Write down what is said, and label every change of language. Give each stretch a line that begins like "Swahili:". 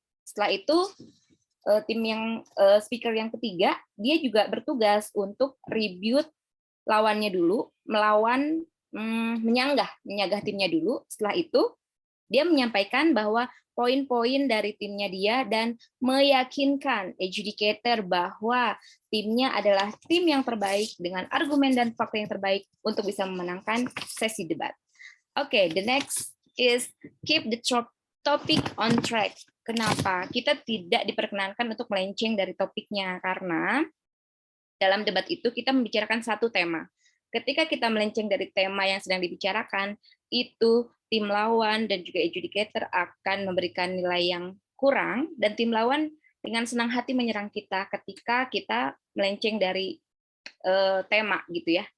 Indonesian: Setelah itu tim yang speaker yang ketiga dia juga bertugas untuk rebut lawannya dulu, melawan menyanggah timnya dulu. Setelah itu dia menyampaikan bahwa poin-poin dari timnya dia dan meyakinkan adjudicator bahwa timnya adalah tim yang terbaik dengan argumen dan fakta yang terbaik untuk bisa memenangkan sesi debat.
English: Oke, the next is keep the topic on track.
Indonesian: Kenapa? Kita tidak diperkenankan untuk melenceng dari topiknya, karena dalam debat itu kita membicarakan satu tema. Ketika kita melenceng dari tema yang sedang dibicarakan, itu tim lawan dan juga adjudicator akan memberikan nilai yang kurang, dan tim lawan dengan senang hati menyerang kita ketika kita melenceng dari tema gitu ya.